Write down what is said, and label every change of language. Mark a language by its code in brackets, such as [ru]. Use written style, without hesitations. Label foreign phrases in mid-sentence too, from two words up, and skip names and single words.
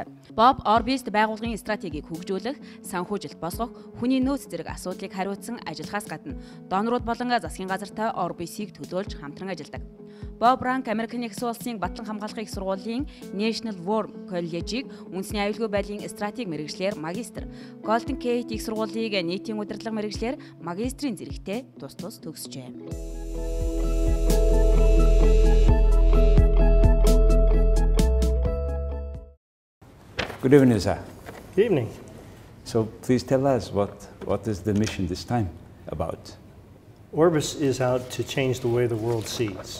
[mn] Орбист байгууллагын стратегийг хөгжүүлэх, санхүүжилт босгох, хүний нөөц зэрэг асуудлыг хариуцсан ажиллахаас гадна донорууд болон засгийн газартай Орбисыг төлөөлж хамтран ажилладаг. Ranck Америкийн нэгдсэн улсын Батлан хамгаалахын их сургуулийн National War College-ийг үндэсний аюулгүй байдлын стратеги мэргэжлэр магистр, Golden Gate их сургуулийг нийтийн удирдлага мэргэжлэр магистрийн зэрэгтэй тус төгсжээ. [en] Good evening, sir. Good evening. So please tell us what is the mission this time about? Orbis is out to change the way the world sees.